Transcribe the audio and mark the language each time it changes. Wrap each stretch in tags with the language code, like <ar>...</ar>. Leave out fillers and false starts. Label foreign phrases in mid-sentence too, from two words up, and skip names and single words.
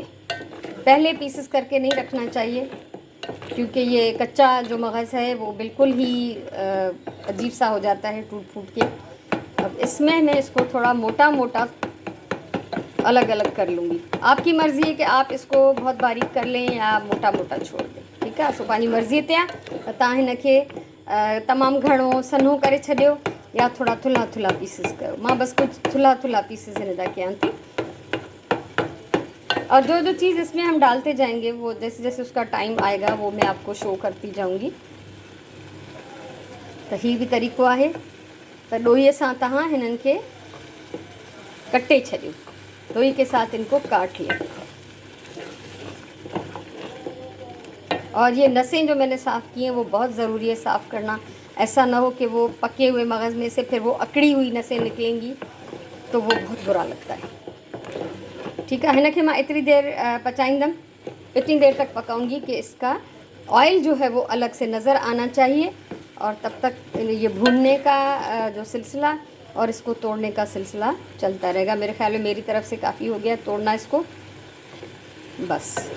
<ur>پہلے پیسز کر کے نہیں رکھنا چاہیے، کیونکہ یہ کچا جو مغز ہے وہ بالکل ہی عجیب سا ہو جاتا ہے ٹوٹ پھوٹ کے. اب اس میں میں اس کو تھوڑا موٹا موٹا الگ الگ کر لوں گی. آپ کی مرضی ہے کہ آپ اس کو بہت باریک کر لیں یا موٹا موٹا چھوڑ دیں,</ur> <sd>ठीकु आहे। सो पंहिंजी मर्ज़ीअ ते आहे त तव्हां हिनखे तमामु घणो सन्हो करे छॾियो या थोड़ा थुल्हा थुल्हा पीसेस कयो। मां बस कुछ थुल्हा थुल्हा पीसेस हिन जा कयां थी।</sd> <ur>اور جو جو چیز اس میں ہم ڈالتے جائیں گے وہ جیسے جیسے اس کا ٹائم آئے گا وہ میں آپ کو شو کرتی جاؤں گی.</ur> <sd>तो ही भी तरीक़ो आहे त ॾोईअ सां तव्हां हिननि खे कटे छॾियो,</sd> <ur>ڈوئی کے ساتھ ان کو کاٹ لیا. اور یہ نسیں جو میں نے صاف کی ہیں وہ بہت ضروری ہے صاف کرنا. ایسا نہ ہو کہ وہ پکے ہوئے مغز میں سے پھر وہ اکڑی ہوئی نسیں نکلیں گی تو وہ بہت برا لگتا ہے، ٹھیک ہے.</ur> <sd>हिन खे मां इतनी देर पचाईंदमि,</sd> <ur>اتنی دیر تک پکاؤں گی کہ اس کا آئل جو ہے وہ الگ سے نظر آنا چاہیے. اور تب تک یہ بھوننے کا جو سلسلہ اور اس کو توڑنے کا سلسلہ چلتا رہے گا. میرے خیال میں میری طرف سے کافی ہو گیا توڑنا اس کو، بس.</ur>